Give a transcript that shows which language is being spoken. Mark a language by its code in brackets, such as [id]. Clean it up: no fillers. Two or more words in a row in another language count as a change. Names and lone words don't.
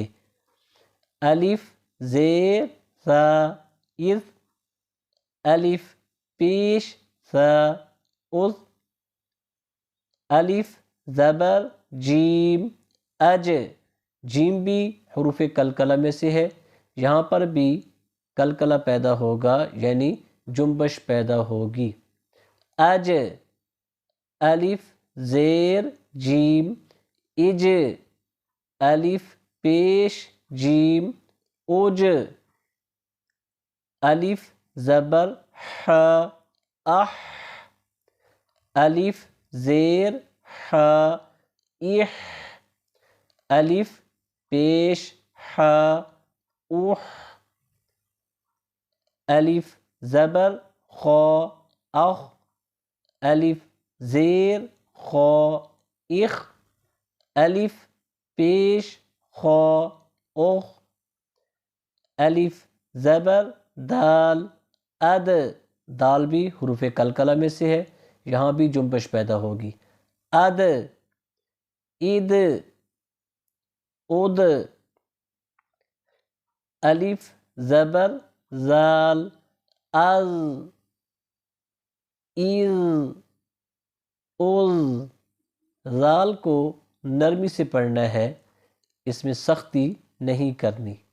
[ur] الف زیر سا، اذ، الف پیش سا، اذ، الف زبر جیم، اج، جیم بھی حروف قلقلہ میں سے ہے، یہاں پر بھی قلقلہ پیدا ہوگا یعنی جنبش پیدا ہوگی۔ اج، الف زیر جیم، اج، الف پیش جیم، اوج، الف زبر ح، اح، الف زیر ح، اح، الف پیش ح، اح، الف زبر خ، اخ، الف زیر خ، اخ، الف پیش خ، اخ، الف زبر دال، اد، دال بھی حروف قلقلہ میں سے ہے، یہاں بھی جنبش پیدا ہوگی۔ اد، اید، اد، الف زبر زال، از، از، از، زال کو نرمی سے پڑھنا ہے، اس میں سختی نہیں کرنی۔